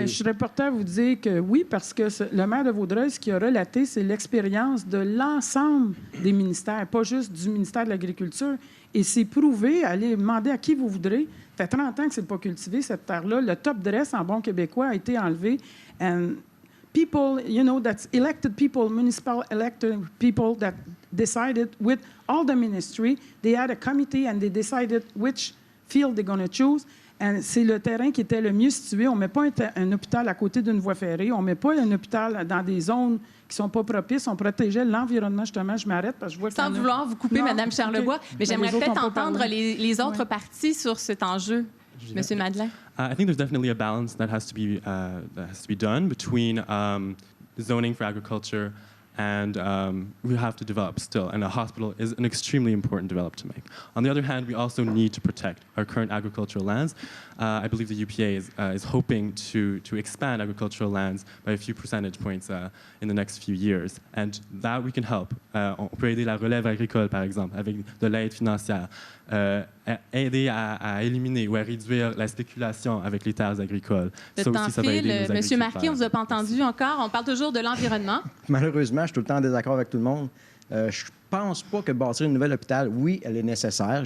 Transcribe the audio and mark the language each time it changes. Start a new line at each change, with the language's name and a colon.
French: Bien, je serais porté à vous dire que oui, parce que le maire de Vaudreuil, ce qu'il a relaté, c'est l'expérience de l'ensemble des ministères, pas juste du ministère de l'Agriculture. Et c'est prouvé, allez demander à qui vous voudrez. Ça fait 30 ans que ce n'est pas cultivé, cette terre-là. Le top dress, en bon québécois, a été enlevé.
English: And people, that's elected people, municipal elected people that decided with all the ministry, they had a committee and they decided which field they're going to choose.
French: And c'est le terrain qui était le mieux situé. On ne met pas un hôpital à côté d'une voie ferrée. On ne met pas un hôpital dans des zones qui ne sont pas propices. On protégeait l'environnement, justement. Je m'arrête parce que je vois que... Sans vouloir vous couper, Mme Charlebois, mais j'aimerais peut-être entendre les autres parties sur cet enjeu. M. Madeleine?
English: I think there's definitely a balance that has to be done between zoning for agriculture and we have to develop still. And a hospital is an extremely important development to make. On the other hand, we also need to protect our current agricultural lands. I believe the UPA is hoping to expand agricultural lands by a few percentage points in the next few years. And that we can help.
French: On peut aider la relève agricole, par exemple, avec de l'aide financière. Aider à éliminer ou à réduire la spéculation avec les terres agricoles. Le temps file. Monsieur Marquis, on ne vous a pas entendu encore. On parle toujours de l'environnement. Malheureusement, je suis tout le temps en désaccord avec tout le monde. Je pense pas que bâtir une nouvelle hôpital, oui, elle est nécessaire.